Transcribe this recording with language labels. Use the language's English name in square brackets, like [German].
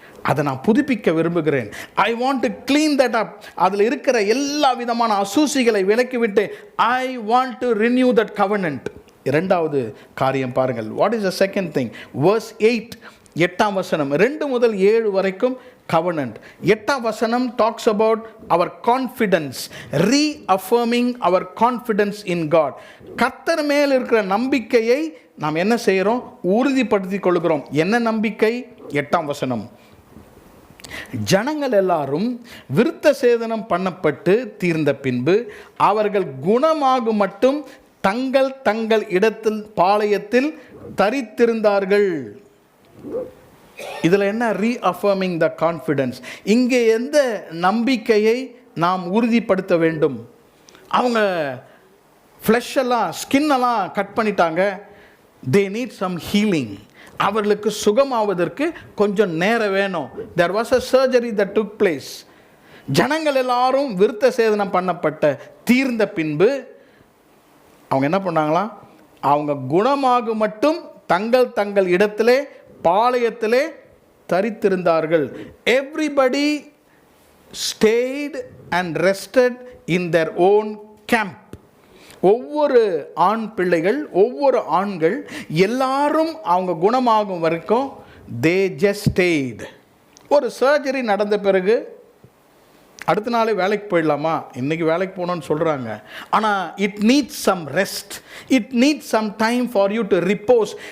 [Tamil] அதை நான் புதுப்பிக்க விரும்புகிறேன். [English] I want to clean that up. [Tamil] அதில் இருக்கிற எல்லா விதமான அசூசிகளை விலக்கிவிட்டு [English] I want to renew that covenant. [Tamil] இரண்டாவது காரியம் பாருங்கள். [English] What is the second thing? [Tamil] verse 8, 8ஆம் வசனம் 2 முதல் 7 வரைக்கும் covenant. 8ஆம் வசனம் [English] talks about our confidence, reaffirming our confidence in God. [Tamil] கர்த்தர் மேல் இருக்கிற நம்பிக்கையை நாம் என்ன செய்கிறோம்? உறுதிப்படுத்திக் கொள்கிறோம். என்ன நம்பிக்கை? 8ஆம் வசனம், ஜனங்கள் எல்லாரும் விருத்த சேதனம் பண்ணப்பட்டு தீர்ந்த பின்பு அவர்கள் குணமாக மட்டும் தங்கள் தங்கள் இடத்தில் பாளையத்தில் தரித்திருந்தார்கள். இதில் என்ன? [English] Reaffirming the confidence. [Tamil] இங்கே எந்த நம்பிக்கையை நாம் உறுதிப்படுத்த வேண்டும்? அவங்க ஃப்ளஷ் எல்லாம் ஸ்கின்னெல்லாம் கட் பண்ணிட்டாங்க. [English] They need some healing. [Tamil] அவர்களுக்கு சுகமாவதற்கு கொஞ்சம் நேரம் வேணும். [English] there was a surgery that took place. [Tamil] ஜனங்கள் எல்லாரும் விருத்த சேதனம் பண்ணப்பட்ட தீர்ந்த பின்பு அவங்க என்ன பண்ணாங்களா? அவங்க குணமாக மட்டும் தங்கள் தங்கள் இடத்திலே பாளையத்திலே தரித்திருந்தார்கள். [English] everybody stayed and rested in their own camp. [Tamil] ஒவ்வொரு ஆண் பிள்ளைகள், ஒவ்வொரு ஆண்கள் எல்லாரும் அவங்க குணமாகும் வரைக்கும் [English] they just stayed. [Tamil] ஒரு சர்ஜரி நடந்த பிறகு அடுத்த நாளே வேலைக்கு போயிடலாமா? இன்றைக்கி வேலைக்கு போகணுன்னு சொல்கிறாங்க. ஆனால் [English] It needs some rest, it needs some time for you to repose.